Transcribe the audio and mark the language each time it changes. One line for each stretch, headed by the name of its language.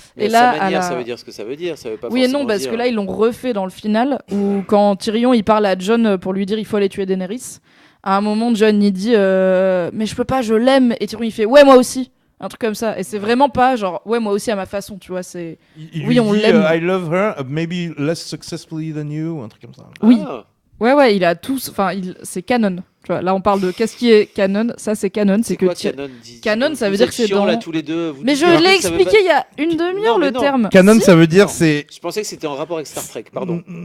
French: Et là, sa manière, ça veut dire ce que ça veut dire, ça veut pas. Oui et non, parce que là ils l'ont refait dans le final, où quand Tyrion il parle à Jon pour lui dire il faut aller tuer Daenerys, à un moment Jon il dit mais je peux pas, je l'aime, et Tyrion il fait ouais moi aussi, un truc comme ça, et c'est vraiment pas genre ouais moi aussi à ma façon, tu vois, c'est oui on l'aime.
English: I love her, maybe less successfully than you,
French: un truc comme ça. Oui. Ouais, il a tous, enfin c'est canon. Tu vois, là on parle de qu'est-ce qui est canon, ça c'est canon, c'est que canon ça veut dire que c'est dans là, tous les deux, mais je l'ai expliqué il y a une demi-heure le terme. Canon ça veut dire c'est. Je pensais que c'était en rapport avec Star Trek, pardon.